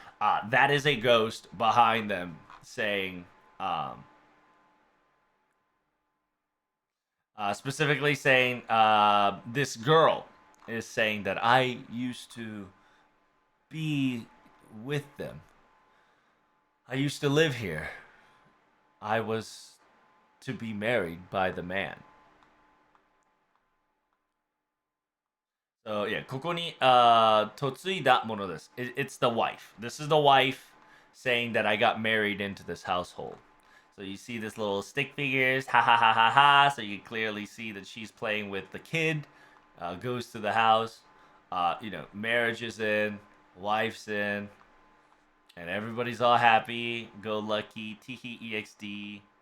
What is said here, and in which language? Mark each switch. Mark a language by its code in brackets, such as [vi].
[en] That is a ghost behind them saying, um, specifically saying, this girl is saying that I used to be with them. I used to live here. I was to be married by the man. So yeah, [ja] ここに嫁いだものです. [en] It's the wife. This is the wife saying that I got married into this household. So you see this little stick figures, ha ha ha ha ha. So you clearly see that she's playing with the kid. Goes to the house. Marriage is in, wife's in, and everybody's all happy, go lucky, teehee exd.